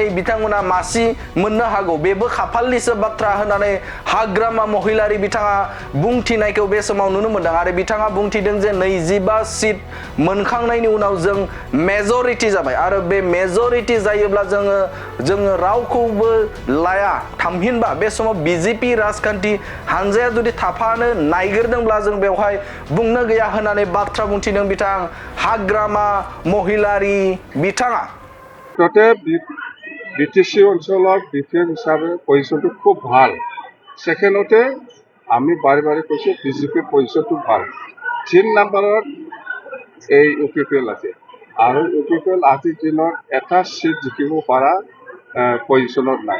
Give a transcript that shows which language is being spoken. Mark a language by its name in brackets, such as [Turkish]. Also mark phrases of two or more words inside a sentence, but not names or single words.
[Bodo] बिथांमोना मासि मोननो हागौ बेबो खाफालनिसो बाथ्रा होननानै हाग्रामा महिलारि बिथाङा बुंथिनायखौ बे समाव नुनो मोनदों आरो बिथाङा बुंथिदों जे 25 सिट मोनखांनायनि उनाव जों मेजरिटी जाबाय आरो बे मेजरिटी जायोब्ला जोङो रावखौबो लाया थामहिनबा बे समाव बिजेपि राजखान्थि हान्जाया जुदि थाफानो नायगिरदोंब्ला जों बेवहाय बुंनो गैया होननानै बाथ्रा बुंथिदों बिथां हाग्रामा महिलारि बिथाङा [Assamese] বিটিসি অঞ্চলত বিপিএফ হিসাবে পজিশনটো খুব ভাল সেকেন্ডতে আমি বাৰে বাৰে কৈছোঁ বিজেপিৰ পজিশনটো ভাল 3 নম্বৰত এই ইউপিপিএল আছে আৰু ইউপিপিএল আজিৰ দিনত এটা সিট জিকিব পৰা পজিশনত নাই